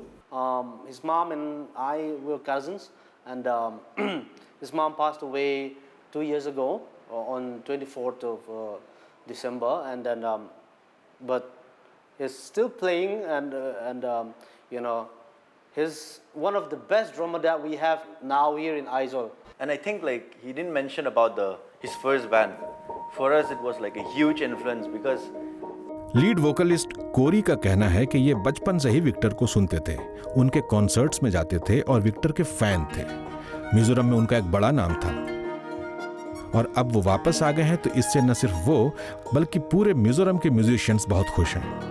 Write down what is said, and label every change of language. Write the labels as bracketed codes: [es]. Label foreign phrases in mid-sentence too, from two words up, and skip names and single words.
[en] His mom and I were cousins, and his mom passed away 2 years ago on 24th of December, and then but he's still playing, and he's one of the best drummer that we have now here in Aizawl. And I think like he didn't mention about his first band. For us it was like a huge influence because lead vocalist [hi] कोरी का कहना है कि ये बचपन से ही विक्टर को सुनते थे, उनके कॉन्सर्ट्स में जाते थे और विक्टर के फैन थे। मिजोरम में उनका एक बड़ा नाम था और अब वो वापस आ गए हैं, तो इससे न सिर्फ वो बल्कि पूरे मिजोरम के म्यूजिशियंस बहुत खुश हैं।